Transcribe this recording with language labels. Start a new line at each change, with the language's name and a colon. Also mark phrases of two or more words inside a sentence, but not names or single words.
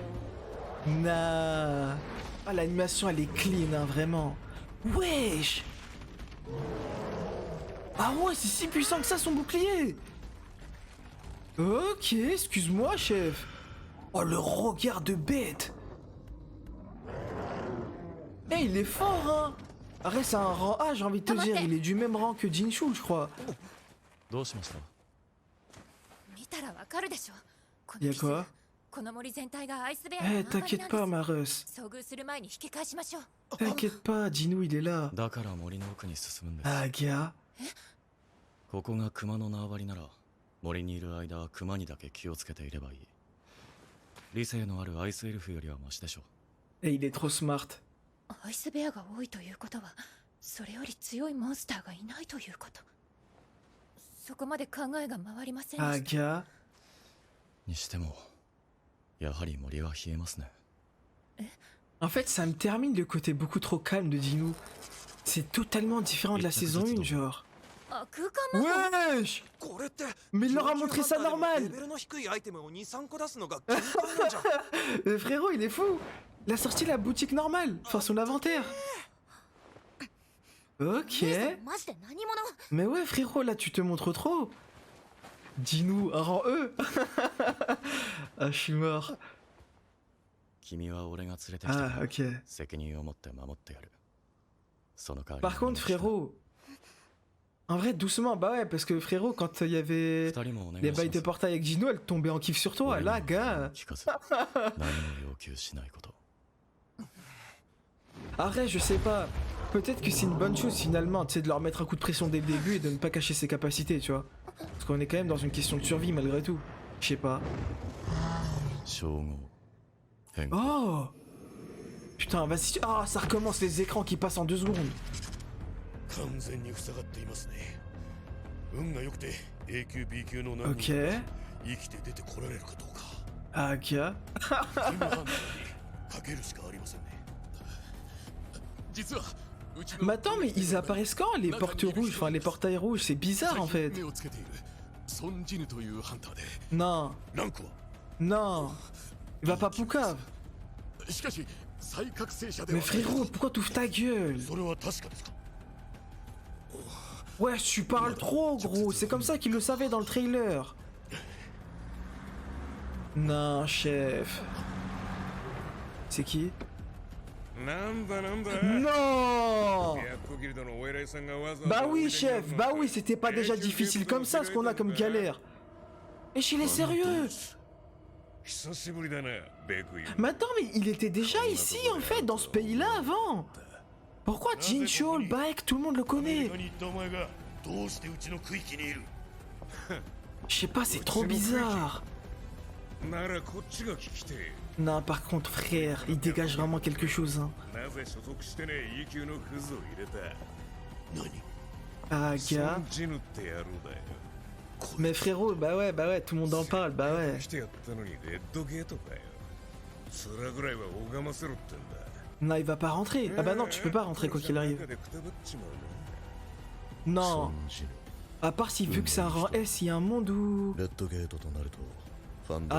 French: Nah. Ah, l'animation, elle est clean, hein, vraiment. Wesh. Ah ouais, c'est si puissant que ça, son bouclier. Ok, excuse-moi, chef. Oh, le regard de bête. Eh, il est fort, hein. Arrête, c'est un rang A, j'ai envie de te dire. Il est du même rang que Jinchul, je crois.
Japanese: どうしました？見たらわかるでしょ。こ
French: Y
Japanese: の
French: a
Japanese: 傷
French: quoi?
Japanese: この森全体がアイスベア
French: Eh,
Japanese: の縄張り
French: t'inquiète
Japanese: なん
French: pas,
Japanese: です。
French: ma Russ.
Japanese: 遭遇する前に引き返しましょう。
French: T'inquiète pas, Jinou, il est là.
Japanese: だから森の奥に進むんです。
French: Ah, gars.
Japanese: ここが熊の縄張りなら森にいる間は熊にだけ気をつけていればいい。理性のあるアイスエルフよりはマシでしょ。
French: Eh, il est trop smart.
Japanese: アイスベアが多いということは、それより強いモンスターがいないということ。そこまで考えが回りません
French: Ah,
Japanese: でした。
French: gars.
Japanese: にしてもやはり森は冷えますね。
French: En fait, ça me termine le côté beaucoup trop calme de Jinou. C'est totalement différent de la saison 1, genre.
Japanese: あ、空間魔法
French: Wesh!
Japanese: これって
French: Mais il leur a montré ça
Japanese: レ
French: normal!
Japanese: ベルの低いアイテムを23個出すのが限界なんじゃん
French: Frérot, il est fou! Il a sorti la boutique normale, enfin son inventaire. Ok.
Japanese: マジで何者
French: Mais ouais, frérot, là tu te montres trop. Dis-nous, un rang E. Ah, je suis mort.
Japanese: 君は俺が連れてきた
French: Ah, ok.
Japanese: 責任を持って守ってやるその代わり
French: Par contre, frérot. En vrai, doucement, bah ouais, parce que frérot, quand il y avait
Japanese: 二人もお願い
French: les
Japanese: しま
French: bails de
Japanese: す
French: portail avec Gino, elle tombait en kiff sur toi. Là, gars.
Japanese: 聞かず何も要求しないこと
French: Arrête, je sais pas. Peut-être que c'est une bonne chose finalement, tu sais, de leur mettre un coup de pression dès le début et de ne pas cacher ses capacités, tu vois. Parce qu'on est quand même dans une question de survie malgré tout. Je sais pas.
Japanese: 称号変更
French: Oh! Putain, vas-y. Ah, ça recommence les écrans qui passent en 2 secondes.
Japanese: 完全に塞がっていますね運が良くて A 級 B 級の何
French: Ok.
Japanese: 生きて出てこられるかどうか
French: Ah, ok.
Japanese: 君の判断にかけるしかありませんね実はうち
French: Mais
Japanese: の
French: attends, mais ils apparaissent quand les portes rouges, enfin les portails rouges? C'est bizarre en fait.
Japanese: 目をつけているソンジヌというハンターで
French: Non,
Japanese: ランクは
French: non. Il va pas Poucave.
Japanese: しかし再覚醒者で
French: Mais
Japanese: は
French: frérot, pourquoi t'ouvres ta gueule?
Japanese: それは確かですか
French: Ouais, tu parles trop, gros. C'est comme ça qu'il le savait dans le trailer. Non, chef. C'est qui?
Japanese: なんだなんだ
French: Non!
Japanese: ヤッコギルドのお偉いさんがわざわざ
French: Bah
Japanese: おい
French: oui,
Japanese: でになる
French: chef.
Japanese: の
French: Bah
Japanese: か
French: oui, c'était pas déjà difficile comme ça ce qu'on a comme galère. Et il est sérieux.
Japanese: 久しぶりだなベクイ
French: Mais attends, mais il était déjà ici en fait, dans ce pays-là avant. Pourquoi Jin Chol, Baek, tout le monde le
Japanese: アメリ
French: connaît?
Japanese: カに行ったお前がどうしてうちの区域にいる
French: Je sais pas, c'est trop bizarre.
Japanese: ならこっちが聞きてえ
French: Non, par contre, frère, il dégage vraiment quelque chose. Hein.
Japanese: なぜ所属してねえ E 級のクズを入れた何
French: Ah,
Japanese: ソ
French: gars.
Japanese: ンジヌって野郎だよ
French: Mais frérot, bah ouais, tout le monde en parle, bah ouais.
Japanese: してやったのにレッドゲートかよ面ぐらいは拝ませろってんだ
French: Non, il va pas rentrer. Ah bah non, tu peux pas rentrer quoi qu'il arrive.
Japanese: 中でくたばっちまうな
French: Non, ソンジヌ à part si vu que c'est un rang S, il y a un monde où...
Japanese: レッドゲートとなるとファンド